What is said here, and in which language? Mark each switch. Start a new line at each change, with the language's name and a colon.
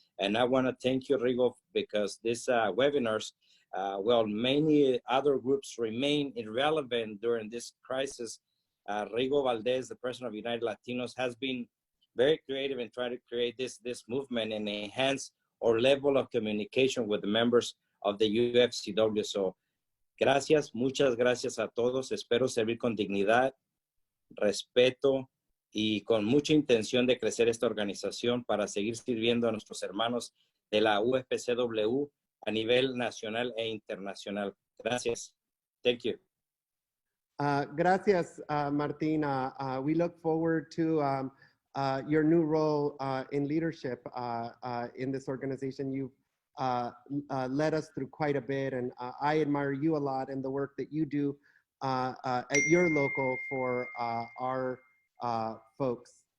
English: And I want to thank you, Rigo, because these webinars, well, many other groups remain irrelevant during this crisis. Rigo Valdez, the president of United Latinos, has been very creative in trying to create this movement and enhance our level of communication with the members of the UFCW.
Spanish: So, gracias, muchas gracias a todos. Espero servir con dignidad, respeto y con mucha intención de crecer esta organización para seguir sirviendo a nuestros hermanos de la UFCW a nivel nacional e internacional. Gracias.
English: Thank you.
Spanish: Gracias, Martin.
English: We look forward to your new role in leadership in this organization. You've led us through quite a bit, and I admire you a lot and the work that you do at your local for our folks.